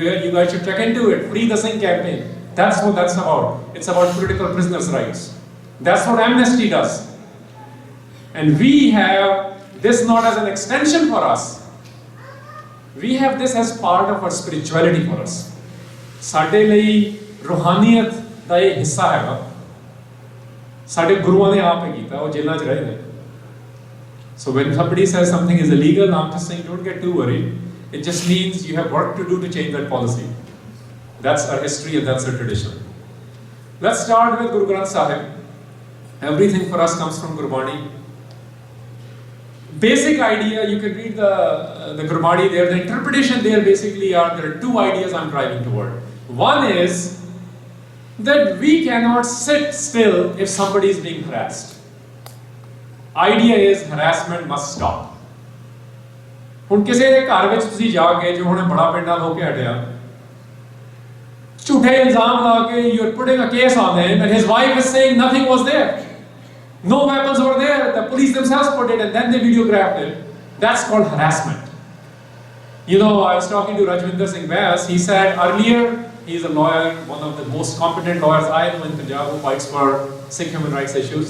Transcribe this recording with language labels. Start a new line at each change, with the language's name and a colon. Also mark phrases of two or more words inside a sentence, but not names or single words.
English: You guys should check into it. Free the Singh campaign. That's what that's about. It's about political prisoners' rights. That's what Amnesty does. And we have this not as an extension for us. We have this as part of our spirituality for us.
Punjabi: ਸਾਡੇ ਲਈ ਰੂਹਾਨੀਅਤ ਦਾ ਇਹ ਹਿੱਸਾ ਹੈਗਾ ਸਾਡੇ ਗੁਰੂਆਂ ਨੇ ਆਪ ਹੀ ਕੀਤਾ ਉਹ ਜੇਲ੍ਹਾਂ 'ਚ ਰਹੇ ਨੇ
English: So when somebody says something is illegal, I'm just saying don't get too worried. It just means you have work to do to change that policy. That's our history and that's our tradition. Let's start with Guru Granth Sahib. Everything for us comes from Gurbani. Basic idea, you can read the Gurbani there. The interpretation there basically there are two ideas I'm driving toward. One is that we cannot sit still if somebody is being harassed. Idea is harassment must stop.
Punjabi: ਹੁਣ ਕਿਸੇ ਦੇ ਘਰ ਵਿੱਚ ਤੁਸੀਂ ਜਾ ਕੇ ਜੋ ਹੁਣੇ ਬੜਾ ਪਿੰਡ ਨਾਲ ਹੋ ਕੇ ਹਟਿਆ ਝੂਠੇ ਇਲਜ਼ਾਮ ਲਾ ਕੇ
English: you're putting a case on him and his wife is saying nothing was there. No weapons were there. The police themselves put it and then they videographed it. That's called harassment. You know, I was talking to Rajwinder Singh Vyas. He said earlier, he's a lawyer, one of the most competent lawyers I know in Punjab who fights for Sikh human rights issues.